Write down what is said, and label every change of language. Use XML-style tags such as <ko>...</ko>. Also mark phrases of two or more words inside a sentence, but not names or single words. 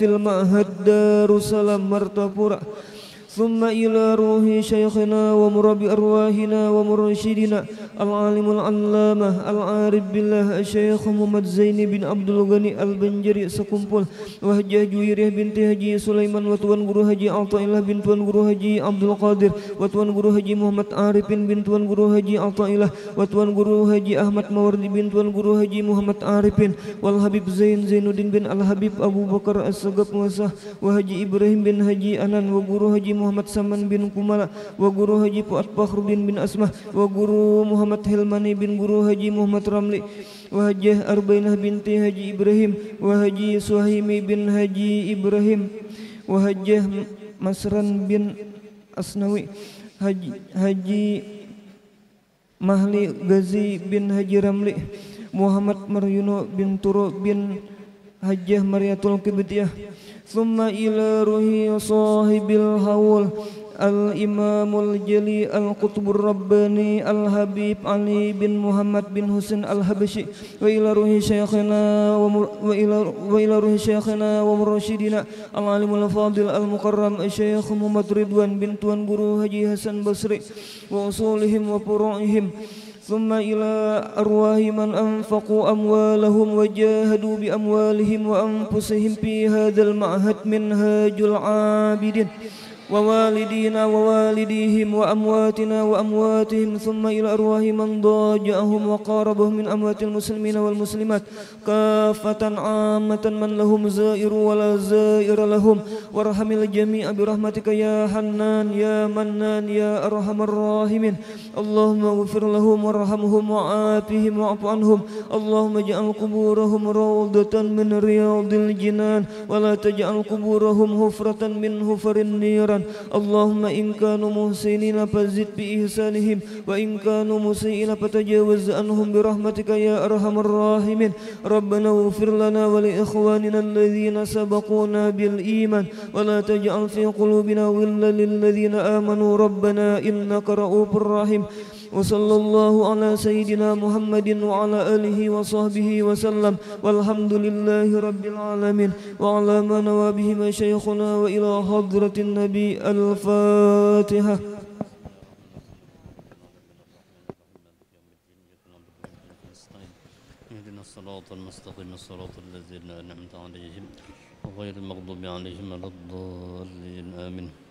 <ar>المعهد دار السلام مرتفورة ثم إلى روح شيخنا ومربي أرواحنا ومرشدنا العالم العلامة العارف بالله الشيخ محمد زين بن عبد الغني البنجري sekumpul وهجة جويرية بنت Haji Sulaiman وتوان Guru Haji Athaillah bin Tuan Guru Haji Abdul Qadir وتوان Guru Haji Muhammad Arifin bin Tuan Guru Haji Athaillah وتوان Guru Haji Ahmad Mawardi bin Tuan Guru Haji Muhammad Arifin wal Habib Zainuddin bin Al Habib Abu Bakar As-Sagaf Muasah wa Haji Ibrahim bin Haji Anan wa Guru Haji Muhammad Saman bin Kumala wa Guru Haji Fuad Fakhruddin bin Asmah wa Guru Muhammad Hilmani bin Guru Haji Muhammad Ramli wa Hajjah Arbainah binti Haji Ibrahim wa Haji Suhaimi bin Haji Ibrahim wa Hajjah Masran bin Asnawi, Haji Mahli Ghazi bin Haji Ramli, Muhammad Maryuno bin Turo bin Hajjah Maryatul Qibtiyah. ثم إلى روح صاحب الحول الإمام الجليل القطب الرباني الحبيب علي بن محمد بن حسين الحبشي، وإلى روح شيخنا وإلى روح شيخنا ومرشدنا العالم الفاضل المكرم Syekh Muhammad Ridwan bin Tuan Guru Haji Hasan Basri وأصولهم وفروعهم. ثم إلى أرواح من أنفقوا أموالهم وجاهدوا بأموالهم وأنفسهم في هذا المعهد منهاج العابدين ووالدينا ووالديهم وأمواتنا وأمواتهم. ثم إلى أرواح من ضاجعهم وقاربهم من أموات المسلمين والمسلمات كافة عامة من لهم زائر ولا زائر لهم وارحم الجميع برحمتك يا حنان يا منان يا أرحم الراحمين. اللهم اغفر لهم وارحمهم وعافهم واعف عنهم. اللهم اجعل قبورهم روضة من رياض الجنان ولا تجعل قبورهم حفرة من حفر النيران. اللهم إن كانوا محسنين فزد بإحسانهم وإن كانوا مسيئين فتجاوز عنهم برحمتك يا أرحم الراحمين. ربنا اغفر لنا ولإخواننا الذين سبقونا بالإيمان ولا تجعل في قلوبنا غلا للذين آمنوا ربنا إنك رءوف رحيم. وصلى الله على سيدنا محمد وعلى آله وصحبه وسلم والحمد لله رب العالمين وعلى ما نوى به مشايخنا وإلى حضرة النبي. Al-Fatihah. اهدنا الصراط المستقيم صراط الذين أنعمت عليهم غير المغضوب عليهم ولا الضالين آمين.</ar>